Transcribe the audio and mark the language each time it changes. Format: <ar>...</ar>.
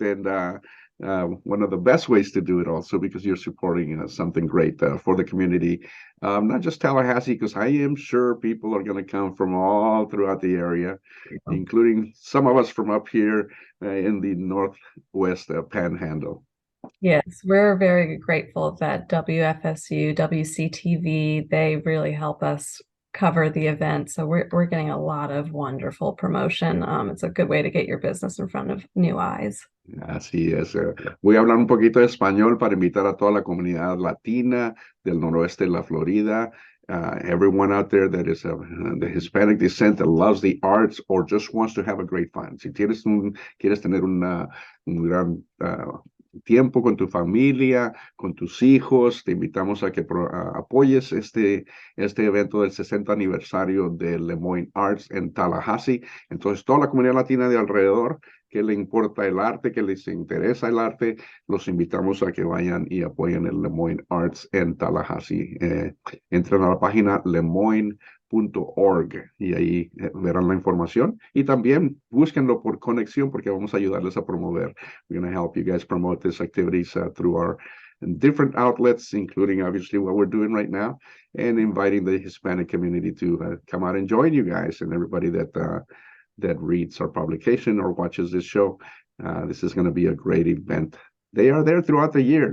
<en>And one of the best ways to do it also because you're supporting something great for the community, not just Tallahassee, because I am sure people are going to come from all throughout the area, including some of us from up here in the Northwest Panhandle. Yes, we're very grateful that WFSU, WCTV, they really help us cover the event. So we're getting a lot of wonderful promotion. It's a good way to get your business in front of new eyes.</en> <es>Así es. Voy a hablar un poquito de español para invitar a toda la comunidad latina del noroeste de la Florida. Everyone out there that is the Hispanic descent that loves the arts or just wants to have a great fun. Si quieres tener un gran tiempo con tu familia, con tus hijos, te invitamos a que apoyes este evento del 60 aniversario de Lemoyne Arts en Tallahassee. Entonces, toda la comunidad latina de alrededor que le importa el arte, que les interesa el arte, los invitamos a que vayan y apoyen el Lemoyne Arts en Tallahassee. Entren a la página lemoyne.org y ahí verán la información. Y también búsquenlo por conexión porque vamos a ayudarles a promover.</es> <en>We're going to help you guys promote these activities through our different outlets, including obviously what we're doing right now, and inviting the Hispanic community to come out and join you guys and everybody that reads our publication or watches this show. This is going to be a great event. They are there throughout the year.</en>